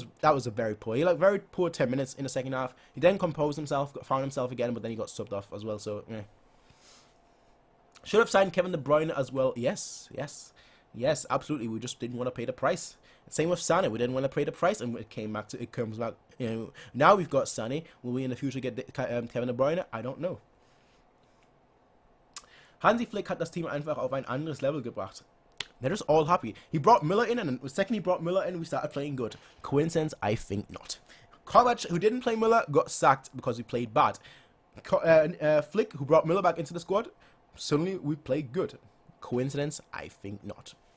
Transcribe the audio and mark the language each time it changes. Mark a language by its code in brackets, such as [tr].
[en] That was a very poor. He had very poor 10 minutes in the second half. He then composed himself, found himself again, but then he got subbed off as well. So yeah. Should have signed Kevin De Bruyne as well. Yes, absolutely. We just didn't want to pay the price. Same with Sané. We didn't want to pay the price, and it comes back. You know, now we've got Sané. Will we in the future get Kevin De Bruyne? I don't know. [de] Hansi Flick hat das Team einfach auf ein anderes Level gebracht. [en] They're just all happy. He brought Miller in, and the second he brought Miller in, we started playing good. Coincidence? I think not. Kovac, who didn't play Miller, got sacked because we played bad. Flick, who brought Miller back into the squad, suddenly we played good. Coincidence? I think not.